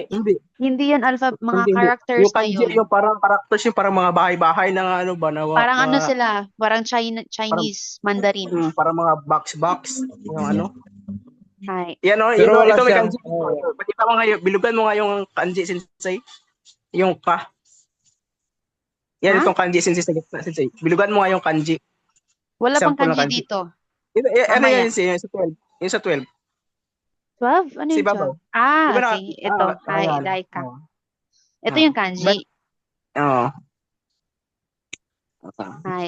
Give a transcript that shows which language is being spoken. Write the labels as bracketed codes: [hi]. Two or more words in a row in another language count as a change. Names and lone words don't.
[tl] Hindi. hindi yan mga Hindi. characters Yung na kanji yun. yung parang characters yung parang mga bahay-bahay na Parang sila, parang Chinese, Mandarin. parang mga box yung Hi. Yan Pero wala ito may siyang- kanji. Pakita mo nga bilugan mo nga yung kanji sensei. Yung ka. Yan itong kanji sensei sa gitna sensei. Bilugan mo nga yung kanji. Wala pang Sample ng kanji kanji. dito. Ano Mamaya. yan yung sa 12? Yung sa 12. 12? Ano Si yung Babaw. 12? Di ba Okay. Ito. Hi, ayan. Daika. Oh. Ito yung kanji. Oo. Hi.